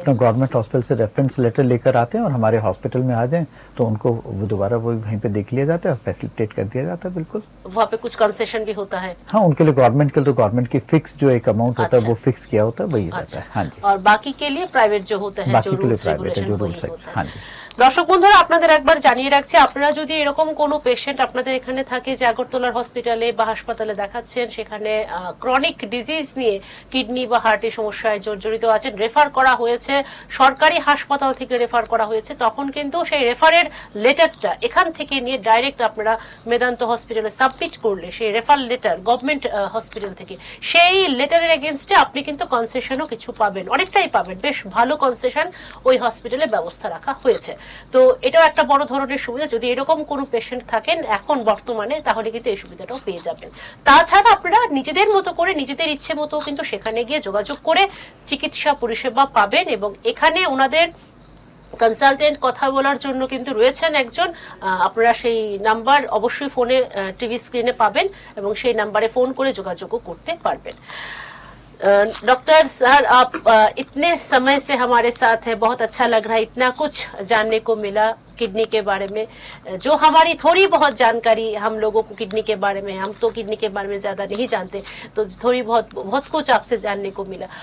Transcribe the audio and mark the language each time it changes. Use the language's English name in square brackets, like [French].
[Hindi] अपना government hospital से reference letter लेकर आते हैं और हमारे हॉस्पिटल में आ जाएं, तो उनको दोबारा वो वहीं पे देख लिया जाता है और फैसिलिटेट कर दिया जाता है। बिल्कुल, वहाँ पे कुछ कंसेशन भी होता है? हाँ, उनके लिए गवर्नमेंट के लिए तो गवर्नमेंट की फिक्स जो एक अमाउंट होता है वो फिक्स किया होता है, वही रहता है। हाँ जी। और बाकी के लिए प्राइवेट जो होते हैं, जो रूल्स रेगुलेशन वही होता है। हाँ जी। [Bangla] দর্শক বন্ধুরা, আপনাদের একবার জানিয়ে রাখছি, আপনারা যদি এরকম কোনো পেশেন্ট আপনাদের এখানে থাকে যে আগরতলার হসপিটালে বা হাসপাতালে দেখাচ্ছেন, সেখানে ক্রনিক ডিজিজ নিয়ে কিডনি বা হার্টের সমস্যায় জর্জরিত আছেন, রেফার করা হয়েছে, সরকারি হাসপাতাল থেকে রেফার করা হয়েছে, তখন কিন্তু সেই রেফারের লেটারটা এখান থেকে নিয়ে ডাইরেক্ট আপনারা মেদান্ত হসপিটালে সাবমিট করলে, সেই রেফার লেটার গভর্নমেন্ট হসপিটাল থেকে, সেই লেটারের এগেনস্টে আপনি কিন্তু কনসেশনও কিছু পাবেন, অনেকটাই পাবেন, বেশ ভালো কনসেশন ওই হসপিটালে ব্যবস্থা রাখা হয়েছে। তো এটাও একটা বড় ধরনের সুবিধা, যদি এরকম কোনো পেশেন্ট থাকেন এখন বর্তমানে, তাহলে কিন্তু এই সুবিধাটাও পেয়ে যাবেন। তাছাড়া আপনারা নিজেদের মতো করে, নিজেদের ইচ্ছে মতো কিন্তু সেখানে গিয়ে যোগাযোগ করে চিকিৎসা পরিষেবা পাবেন, এবং এখানে ওনাদের কনসালটেন্ট কথা বলার জন্য কিন্তু রয়েছেন একজন, আপনারা সেই নাম্বার অবশ্যই ফোনে টিভি স্ক্রিনে পাবেন এবং সেই নাম্বারে ফোন করে যোগাযোগও করতে পারবেন। [Hindi] डॉक्टर सर, आप इतने समय से हमारे साथ हैं, बहुत अच्छा लग रहा है, इतना कुछ जानने को मिला किडनी के बारे में, जो हमारी थोड़ी बहुत जानकारी हम लोगों को किडनी के बारे में, हम तो किडनी के बारे में ज्यादा नहीं जानते, तो थोड़ी बहुत कुछ आपसे जानने को मिला।